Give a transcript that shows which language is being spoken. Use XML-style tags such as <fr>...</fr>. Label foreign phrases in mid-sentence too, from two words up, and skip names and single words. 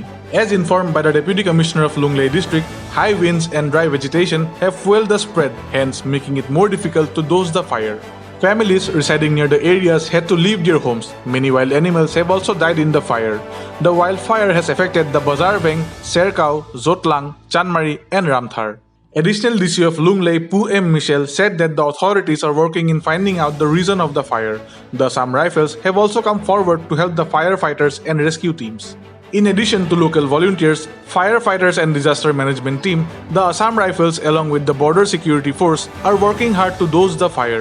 <en>As informed by the Deputy Commissioner of Lunglei District, high winds and dry vegetation have fueled the spread, hence making it more difficult to douse the fire. Families residing near the areas had to leave their homes. Many wild animals have also died in the fire. The wildfire has affected the Bazarveng, Serkau, Zotlang, Chanmari, and Ramthar. Additional DC of Lunglei, Pu M. Michel, said that the authorities are working in finding out the reason of the fire. The Assam Rifles have also come forward to help the firefighters and rescue teams. In addition to local volunteers, firefighters and disaster management team, the Assam Rifles along with the Border Security Force are working hard to douse the fire.</en>